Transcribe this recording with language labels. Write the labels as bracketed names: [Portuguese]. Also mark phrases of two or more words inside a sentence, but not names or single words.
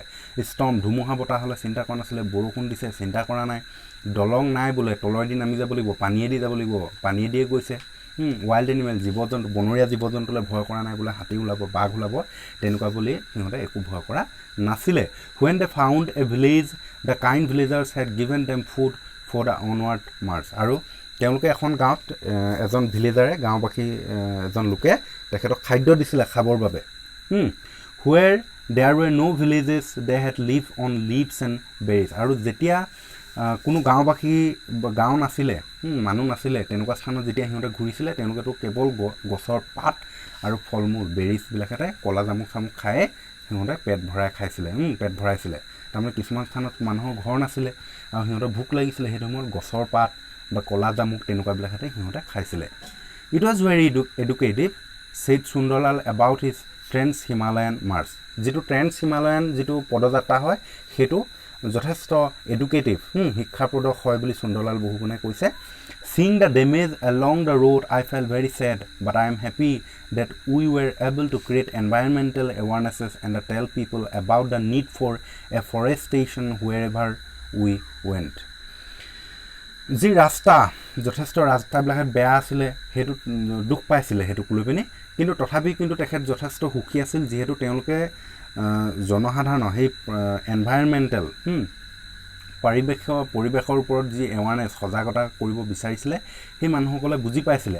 [Assamese] ষ্টৰ্ম, ধুমুহা বতাহ হ'লে চিন্তা কৰা নাছিলে, বৰষুণ দিছে চিন্তা কৰা নাই, দলং নাই বোলে তলেদি নামি যাব লাগিব, পানীয়েদি যাব লাগিব, পানীয়েদিয়ে গৈছে। [English] wild animal, [Assamese] জীৱ জন্তু, বনৰীয়া জীৱ জন্তুলৈ ভয় কৰা নাই বোলে, হাতী ওলাব, বাঘ ওলাব, তেনেকুৱা বুলি সিহঁতে একো ভয় কৰা নাছিলে। [English] When they found a village, the kind villagers had given them food for the onward march. [Assamese] আৰু তেওঁলোকে এখন গাঁৱত এজন ভিলেজাৰে, গাঁওবাসী এজন লোকে তেখেতক খাদ্য দিছিলে খাবৰ বাবে। [English] Where there were no villages, they had lived on leaves and berries. [Assamese] আৰু যেতিয়া কোনো গাঁওবাসী গাঁও নাছিলে, মানুহ নাছিলে, তেনেকুৱা স্থানত যেতিয়া সিহঁতে ঘূৰিছিলে তেওঁলোকেতো কেৱল গছৰ পাত আৰু ফল মূল, বেৰিজবিলাকতে কলা জামুক চামুক খায়ে সিহঁতে পেট ভৰাই খাইছিলে, পেট ভৰাইছিলে। তাৰমানে কিছুমান স্থানত মানুহৰ ঘৰ নাছিলে আৰু সিহঁতৰ ভোক লাগিছিলে, সেইটো সময়ত গছৰ পাত বা কলা জামুক তেনেকুৱাবিলাকতে সিহঁতে খাইছিলে। [English] It was very educative, said Sundarlal about his Trans-Himalayan march. [Assamese] যেটো ট্ৰেন্স-হিমালয়ান যেটো পদযাত্ৰা হয় সেইটো যথেষ্ট এডুকেটিভ, শিক্ষাপ্ৰদক হয় বুলি সুন্দৰলাল বহুগুণে কৈছে। [English] Seeing the damage along the road, I felt very sad, but I am happy that we were able to create environmental awarenesses and tell people about the need for afforestation wherever we went. [Assamese] যি ৰাস্তা যথেষ্ট ৰাস্তাবিলাকত বেয়া আছিলে, সেইটো দুখ পাইছিলে সেইটোক লৈ পিনি, কিন্তু তথাপি কিন্তু তেখেত যথেষ্ট সুখী আছিল, যিহেতু তেওঁলোকে জনসাধাৰণৰ সেই এনভাইৰনমেণ্টেল পৰিৱেশৰ ওপৰত যি এৱাৰনেছ, সজাগতা কৰিব বিচাৰিছিলে সেই মানুহসকলে বুজি পাইছিলে।